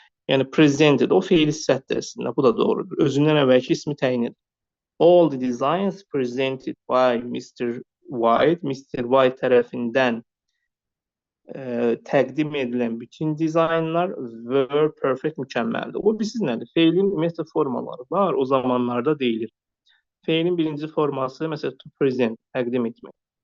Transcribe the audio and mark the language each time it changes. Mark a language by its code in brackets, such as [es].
[az] Yəni presented, o feil sifətdir əslində, bu da doğrudur. Özündən əvvəlki ismi təyin edir. [en] All the designs presented by Mr. White, Mr. [az] White tərəfindən təqdim edilən bütün dizaynlar [en] were perfect, [az] mükəmməldir. O bilirsiniz nədir? Feilin ümumiyyətlə formaları var, o zamanlarda deyilir. Feilin birinci forması, məsələn, to present, təqdim etmək.